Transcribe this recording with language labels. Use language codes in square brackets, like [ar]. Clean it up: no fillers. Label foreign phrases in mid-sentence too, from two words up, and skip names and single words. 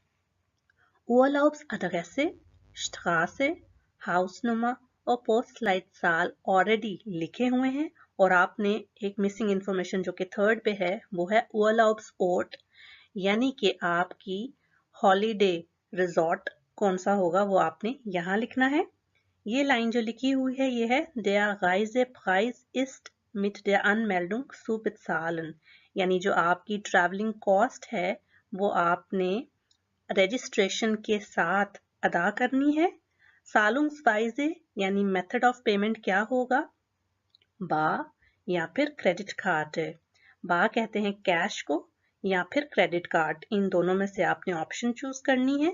[de] Urlaubsadresse, Straße, Hausnummer [ur] اور پوسٹلائٹسال آلریڈی لکھے ہوئے ہیں اور آپ نے ایک [en] missing information [ur] جو کہ تھرڈ پے ہے وہ ہے Urlaubsort، یعنی کہ آپ کی [en] holiday resort [ur] کون سا ہوگا وہ آپ نے یہاں لکھنا ہے. یہ لائن جو لکھی ہوئی ہے یہ ہے [de] Der Reisepreis ist mit der Anmeldung zu bezahlen, [ur] یعنی جو آپ کی [en] travelling cost [ur] ہے وہ آپ نے رجسٹریشن کے ساتھ ادا کرنی ہے. Zahlungsweise यानी [en] method of payment [ur] کیا ہوگا، با یا پھر [en] credit card [ur] ہے. با کہتے ہیں کیش کو یا پھر [en] credit card, [ur] ان دونوں میں سے آپ نے [en] option choose [ur] کرنی ہے.